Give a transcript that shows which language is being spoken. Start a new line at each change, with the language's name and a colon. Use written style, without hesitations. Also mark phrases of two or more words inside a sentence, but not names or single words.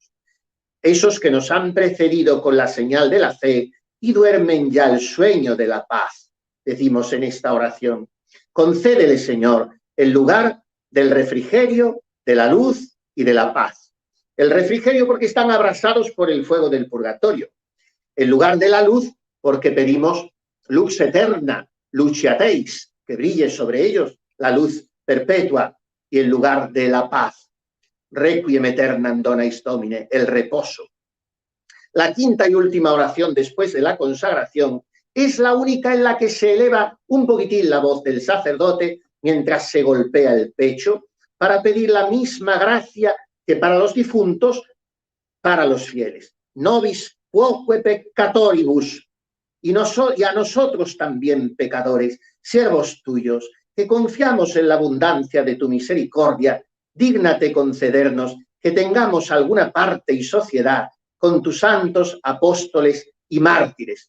Spanish: Esos que nos han precedido con la señal de la fe y duermen ya el sueño de la paz, decimos en esta oración. Concédele, Señor, el lugar del refrigerio, de la luz y de la paz. El refrigerio porque están abrasados por el fuego del purgatorio. El lugar de la luz porque pedimos
Latin: lux eterna, luciateis,
Spanish: que brille sobre ellos la luz perpetua, y el lugar de la paz,
Latin: requiem aeternam donais Domine,
Spanish: el reposo. La quinta y última oración después de la consagración es la única en la que se eleva un poquitín la voz del sacerdote mientras se golpea el pecho para pedir la misma gracia que para los difuntos, para los fieles.
Latin: Nobis quoque peccatoribus,
Spanish: y a nosotros también pecadores, siervos tuyos, que confiamos en la abundancia de tu misericordia, dígnate concedernos que tengamos alguna parte y sociedad con tus santos apóstoles y mártires.